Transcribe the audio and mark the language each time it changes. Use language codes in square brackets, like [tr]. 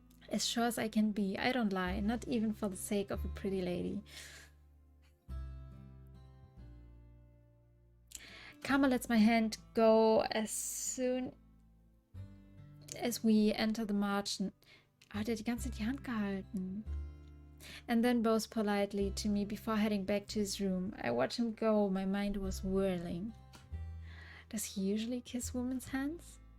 [en] As sure as I can be. I don't lie, not even for the sake of a pretty lady. Karma lets my hand go as soon as we enter the margin. [de] Hat er die ganze Zeit die Hand gehalten? [en] And then bows politely to me before heading back to his room. I watch him go. My mind was whirling. Does he usually kiss women's hands?